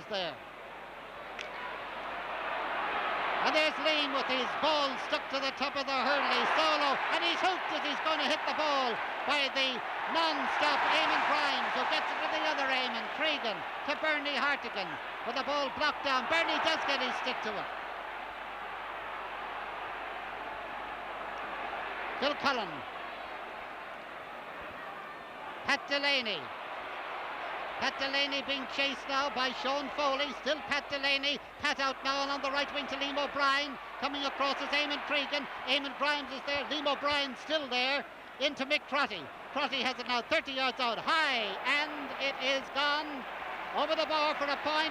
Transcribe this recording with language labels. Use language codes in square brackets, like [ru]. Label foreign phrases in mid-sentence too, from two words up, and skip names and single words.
[en] Liam O'Brien is there. And there's Liam with his ball stuck to the top of the hurley, solo, and he's hooked as he's going to hit the ball by the non-stop Eamon Grimes, who gets it to the other Eamon, Cregan, to Bernie Hartigan, with the ball blocked down. Bernie does get his stick to it. Kilcullen. Pat Delaney. Pat Delaney being chased now by Sean Foley. Still Pat Delaney. Pat out now and on the right wing to Liam O'Brien. Coming across is Eamon Cregan. Eamon Grimes is there. Liam O'Brien still there. Into Mick Crotty. Crotty has it now 30 yards out. High. And it is gone over the bar for a point.